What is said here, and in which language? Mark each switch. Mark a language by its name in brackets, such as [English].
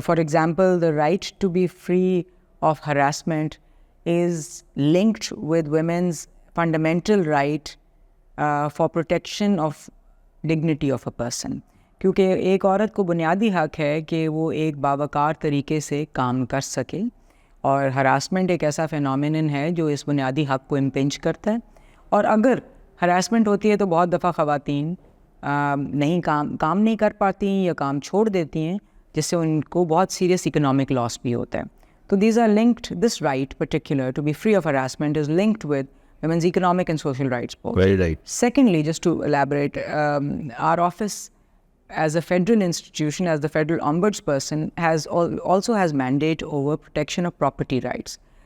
[English] For example, the right to be free of harassment is linked with women's fundamental right for protection of dignity of a person. [Urdu] کیونکہ ایک عورت کو بنیادی حق ہے کہ وہ ایک باوقار طریقے سے کام کر سکے، اور ہراسمنٹ ایک ایسا فینومینن ہے جو اس بنیادی حق کو امپنج کرتا ہے. اور اگر ہراسمنٹ ہوتی ہے تو بہت دفعہ خواتین کام نہیں کر پاتی یا کام چھوڑ دیتی ہیں، جس سے ان کو بہت سیریس اکنامک لاس بھی ہوتا ہے. [English] So these are linked, this right particular to be free of harassment is linked with women's economic and social rights both. Very right. Secondly, just to elaborate, our office as a federal institution, as the federal ombudsperson, also has mandate over protection of property rights.